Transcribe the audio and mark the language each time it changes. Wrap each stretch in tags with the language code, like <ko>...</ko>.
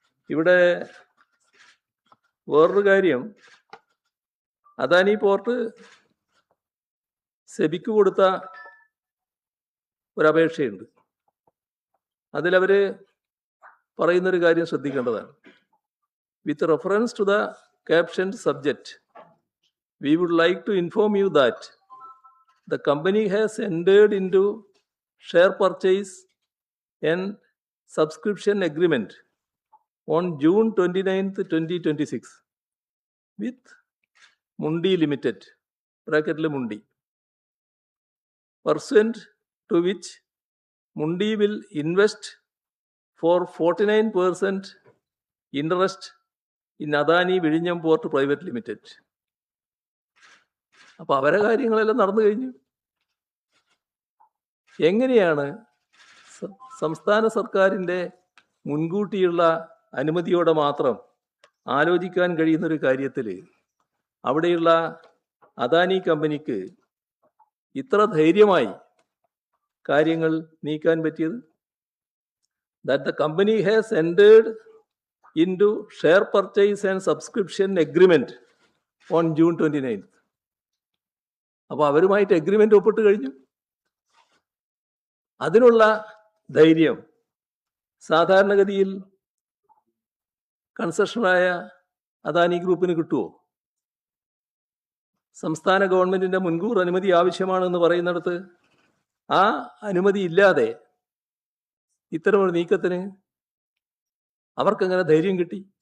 <ml>ഇവിടെ വേറൊരു കാര്യം, അദാനി പോർട്ട് സെബിക്ക് കൊടുത്ത ഒരപേക്ഷയുണ്ട്. അതിലവർ പറയുന്നൊരു കാര്യം ശ്രദ്ധിക്കേണ്ടതാണ്.</ml> <en>With reference to the captioned subject, we would like to inform you that the company has entered into share purchase and subscription agreement on June 29th, 2026 with Mundi Limited, bracket Mundi, pursuant to which Mundi will invest for 49% interest in Adani Vizhinjam Port Private Limited.</en> <ml>അപ്പോൾ അവരെ കാര്യങ്ങളെല്ലാം നടന്നു കഴിഞ്ഞു. എങ്ങനെയാണ് സംസ്ഥാന സർക്കാരിൻ്റെ മുൻകൂട്ടിയുള്ള അനുമതിയോടെ മാത്രം ആലോചിക്കാൻ കഴിയുന്നൊരു കാര്യത്തിൽ അവിടെയുള്ള അദാനി കമ്പനിക്ക് ഇത്ര ധൈര്യമായി കാര്യങ്ങൾ നീക്കാൻ പറ്റിയത്?</ml> <en>That the company has entered into share purchase and subscription agreement on June 29th.</en> <ml>അപ്പോൾ അവരുമായിട്ട് എഗ്രിമെൻ്റ് ഒപ്പിട്ട് കഴിഞ്ഞു. അതിനുള്ള ധൈര്യം സാധാരണഗതിയിൽ കൺസെഷനായ അദാനി ഗ്രൂപ്പിന് കിട്ടുമോ? സംസ്ഥാന ഗവൺമെൻറ്റിൻ്റെ മുൻകൂർ അനുമതി ആവശ്യമാണെന്ന് പറയുന്നിടത്ത് ആ അനുമതി ഇല്ലാതെ ഇത്തരമൊരു നീക്കത്തിന് അവർക്കെങ്ങനെ ധൈര്യം കിട്ടി?</ml>